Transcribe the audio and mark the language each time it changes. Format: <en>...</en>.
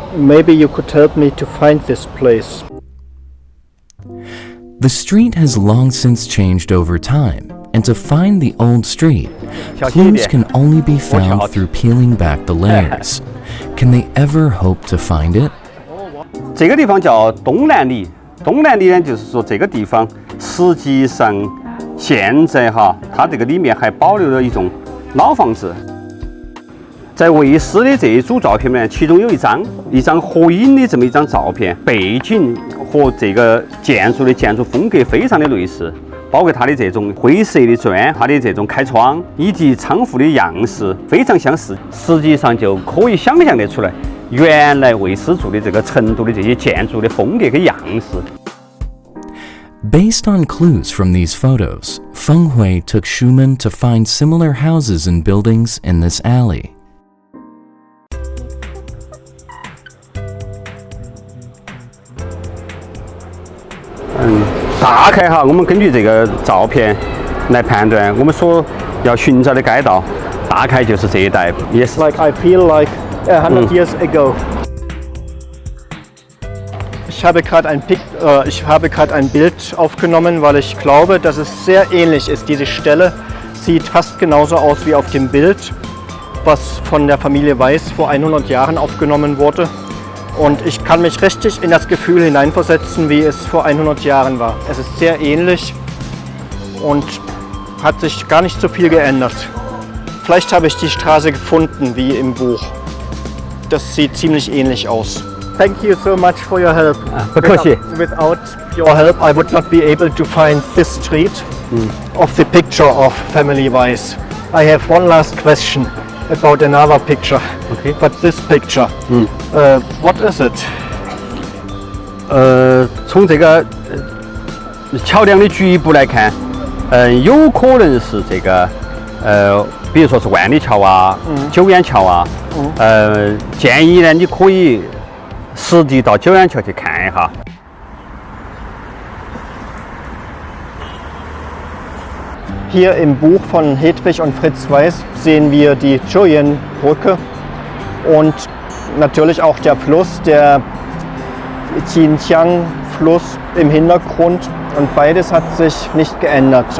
<en>Maybe you could help me to find this place. The street has long since changed over time, and to find the old street, clues can only be found through peeling back the layers. Can they ever hope to find it?</en> <zh>这个地方叫东南里。东南里呢，就是说这个地方实际上现在它这个里面还保留了一种老房子。在卫斯的这一组照片里面，其中有一张合影的这么一张照片，背景和这个建筑的建筑风格非常的类似，包括它的这种灰色的砖，它的这种开窗以及仓库的样式非常相似。实际上就可以想象得出来，原来魏司做的这个成都的这些建筑的风格跟样式。</zh> <en>Based on clues from these photos, Feng Hui took Schumann to find similar houses and buildings in this alley.</en> <zh>大概哈，我们根据这个照片来判断，我们所要寻找的街道，大概就是这一带。</zh> <en>Yes. Like I feel like 100 years ago.</en> <de>Ich habe gerade ein Bild aufgenommen, weil ich glaube, dass es sehr ähnlich ist. Diese Stelle sieht fast genauso aus wie auf dem Bild, was von der Familie Weiss vor 100 Jahren aufgenommen wurde. Und ich kann mich richtig in das Gefühl hineinversetzen, wie es vor 100 Jahren war. Es ist sehr ähnlich und hat sich gar nicht so viel geändert. Vielleicht habe ich die Straße gefunden, wie im Buch. Das sieht ziemlich ähnlich aus.</de> <en>Thank you so much for your help. Without your help, I would not be able to find this street of the picture of Family Weiss. I have one last question about another picture. Okay. But this picture, what is it?</en> <zh>从这个桥梁的局部来看，有可能是这个比如说是万里桥啊、九眼桥啊。建议呢，你可以实地到九眼桥去看一下。</zh> <de>Hier im Buch von Hedwig und Fritz Weiss sehen wir die Julienbrücke und natürlich auch der Fluss, der Xinjiang-Fluss im Hintergrund, und beides hat sich nicht geändert.</de>